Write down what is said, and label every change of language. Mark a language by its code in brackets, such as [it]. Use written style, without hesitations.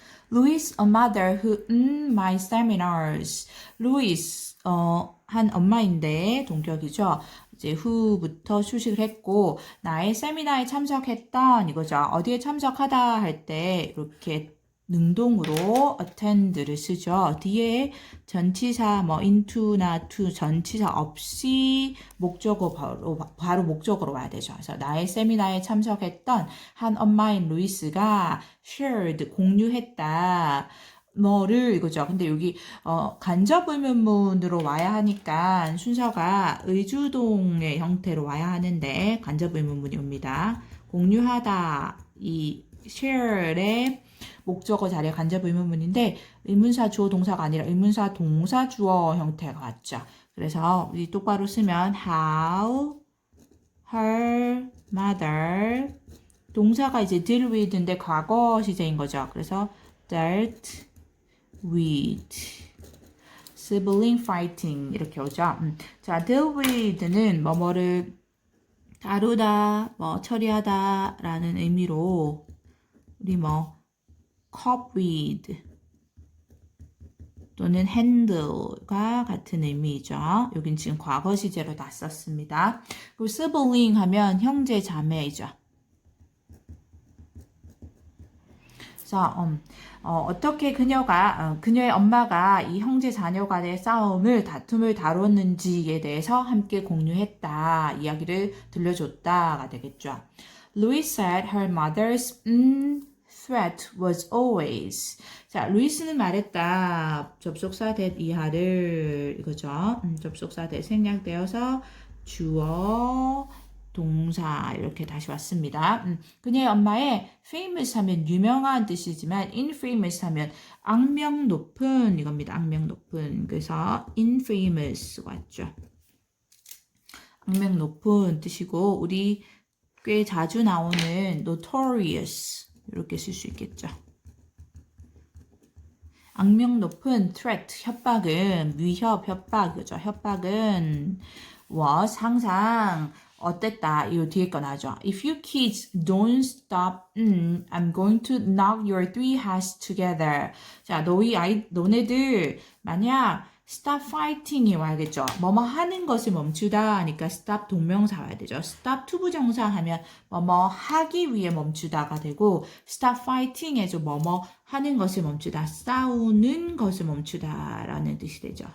[en] Louis, a mother who my seminars. [ko] Louis 한 엄마인데 동격이죠. 이제 who부터 수식을 했고 나의 세미나에 참석했던 이거죠. 어디에 참석하다 할 때 이렇게 능동으로 attend를 쓰죠. 뒤에 전치사 into나 to 전치사 없이 목적어 바로 목적어로 와야 되죠. 그래서 나의 세미나에 참석했던 한 엄마인 루이스가 shared 공유했다. 뭐를 이거죠. 근데 여기 간접 의문문으로 와야 하니까 순서가 의주동의 형태로 와야 하는데 간접 의문문이 옵니다. 공유하다 이 share의 목적어 자리에 간접 의문문인데 의문사 주어 동사가 아니라 의문사 동사 주어 형태가 왔죠. 그래서 우리 똑바로 쓰면 [en] how her mother [ko] 동사가 이제 deal with인데 과거 시제인 거죠. 그래서 [en] dealt with sibling fighting [ko] 이렇게 오죠. 자, deal with는 뭐뭐를 다루다, 처리하다 라는 의미로 우리 cope with 또는 handle가 같은 의미이죠. 여긴 지금 과거 시제로 다 썼습니다. 그리고 sibling 하면 형제 자매이죠. 그래서 어떻게 그녀의 엄마가 이 형제 자녀 간의 다툼을 다뤘는지에 대해서 함께 공유했다, 이야기를 들려줬다가 되겠죠. [en] Louis said her mother's threat was always. [ko] 자, 루이스는 말했다. 접속사 that 이하를 이거죠. 접속사 that 생략되어서 주어 동사 이렇게 다시 왔습니다. 그녀의 엄마의 famous 하면 유명한 뜻이지만 infamous 하면 악명 높은 이겁니다. 악명 높은. 그래서 infamous 왔죠. 악명 높은 뜻이고 우리 꽤 자주 나오는 notorious 이렇게 쓸 수 있겠죠. 악명 높은 threat 협박은 위협 협박이죠. 협박은 was 항상 어땠다. 이 뒤에 거 나죠. [en] If you kids don't stop, I'm going to knock your three heads together. [ko] 자, 너네들 만약 [en] stop fighting [ko] 이 와야겠죠. 뭐뭐 하는 것을 멈추다 하니까 stop 동명사 와야 되죠. stop 투부정사 하면 뭐뭐 하기 위해 멈추다가 되고 [en] stop fighting [ko] 에서 뭐뭐 하는 것을 멈추다, 싸우는 것을 멈추다라는 뜻이 되죠.